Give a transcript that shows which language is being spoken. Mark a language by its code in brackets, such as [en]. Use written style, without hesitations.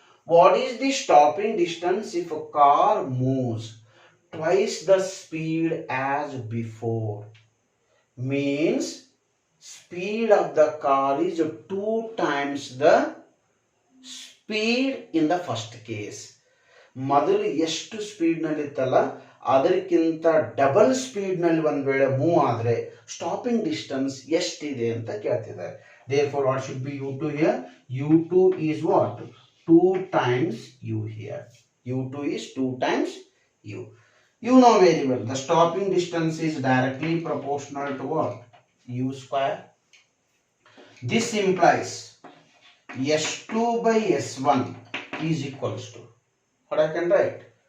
[en] What is the stopping distance if a car moves twice the speed as before? Means speed of the car is 2 times the speed in the first case. [kn] ಮೊದಲು ಎಷ್ಟು speed ನಲ್ಲಿ ಇತ್ತಲ್ಲ ಅದಕ್ಕಿಂತ double speed ನಲ್ಲಿ ಒಂದು ವೇಳೆ move ಆದ್ರೆ stopping distance ಎಷ್ಟಿದೆ ಅಂತ ಕೇಳ್ತಿದ್ದಾರೆ. [en] Therefore, what should be U2 here? U2 is what? 2 times U here. U2 is 2 times U. You know very well, the stopping distance is directly proportional to what? U square. This implies S2 by S1 is equals to, what I can write?